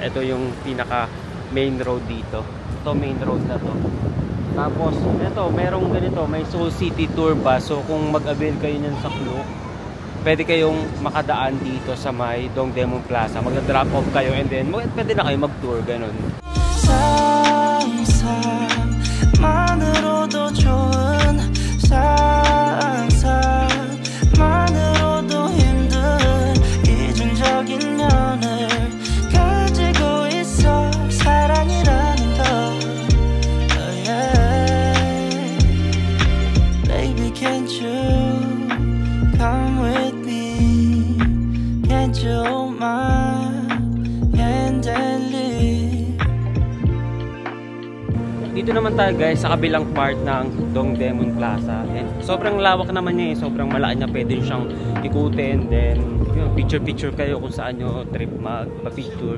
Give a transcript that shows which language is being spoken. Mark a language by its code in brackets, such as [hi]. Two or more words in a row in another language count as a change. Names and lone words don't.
[tl] Ito yung pinaka main road dito, ito main road na to. Tapos ito, merong ganito, may Seoul City Tour bus, so kung mag-avail kayo nyan sa Klook, pwede kayong makadaan dito sa may Dongdaemun Plaza, mag-drop off kayo, [en] and then [tl] pwede na kayo mag-tour, ganun. [ko] 상상만으로도 좋은 상상만으로도 힘든 이중적인 면을 가지고 있어 사랑이라는 것. [en] Oh yeah. Baby can't you come with me, can't you hold my hand and leave. [tl] Dito naman tayo guys sa kabilang part ng Dongdaemun Plaza, and sobrang lawak naman niya, sobrang malaki niya, pwede siyang ikutin, then picture kayo kung saan nyo trip magpa-picture.